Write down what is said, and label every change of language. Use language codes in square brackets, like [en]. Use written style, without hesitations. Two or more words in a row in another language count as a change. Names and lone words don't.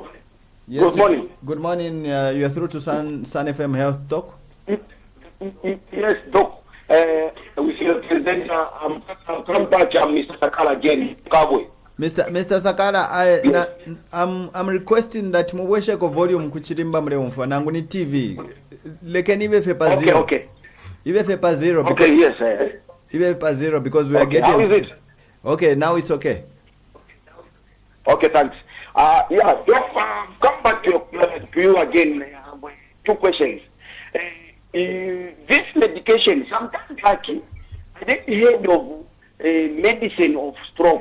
[en] Yes, Good morning. Good morning. You are through to Sun FM Health Talk. Yes, Doc. With your presenter, I'm back. I'm Mr. Sakala again, Cowboy. Mr. Sakala, I'm requesting that [bem] muweshe ko volume kuchirimba mreumfa nangu ni TV. Lekeni ibe fepa zero. [en] Okay. [bem] Ibe fepa zero. [en] Okay, yes. [bem] Ibe fepa zero [en] because we are getting. How is it? Okay, now it's okay. Okay, thanks. Yeah, Doc, come back to you again. Two questions. This medication, sometimes like I didn't heard of medicine of stroke.